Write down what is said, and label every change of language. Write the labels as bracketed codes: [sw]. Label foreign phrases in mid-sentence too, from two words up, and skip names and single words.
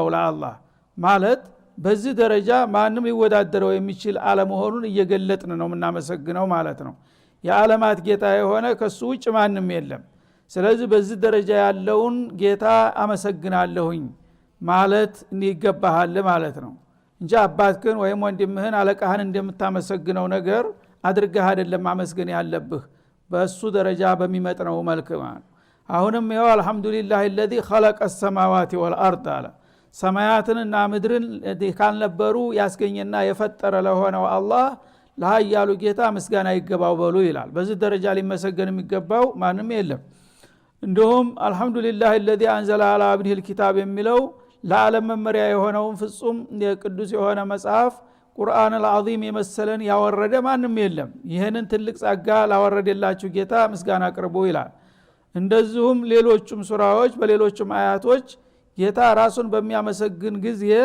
[am] ለአላህ ማለት በዚህ ደረጃ ማንም ሊወዳደረው የሚችል አለመሆኑን እየገለጥን ነው የምናመሰግነው ማለት ነው። የዓለማት ጌታ የሆነ ከሱ ውጭ ማንም የለም። ስለዚህ በዚህ ደረጃ ያለውን ጌታ አመሰግናለሁኝ ማለት ይገባሃል ማለት ነው እንጂ አባትህን ወይም ወንድምህን አለቃህን እንደምታመሰግነው ነገር አድርገህ አይደለም ማመስገን ያለብህ በሱ ደረጃ በሚመጥነው መልኩ ማለት ነው። አሁንም ይኸው [ar] الحمد لله الذي خلق السماوات والأرض [am] አለ ሰማያትንና ምድርን ካልነበሩ ያስገኘና የፈጠረ ለሆነው አላህ ለኃያሉ ጌታ ምስጋና ይገባው በሉ ይላል። በዚህ ደረጃ ሊመሰገን የሚገባው ማንም የለም። እንደውም [ar] الحمد لله الذي أنزل على عبده الكتاب [am] የሚለው ለዓለም መመሪያ የሆነውን ፍጹም የቅዱስ የሆነ መጽሐፍ [ar] القرآن العظيم [am] የመሰለን ያወረደ ማንም የለም። ይሄንን ትልቅ ጸጋ ላወረደላችሁ ጌታ ምስጋና አቅርቡ ይላል። እንደዚሁም ሌሎችም ሱራዎች በሌሎችም አያቶች ጌታ ራሱን በሚያመሰግን ጊዜ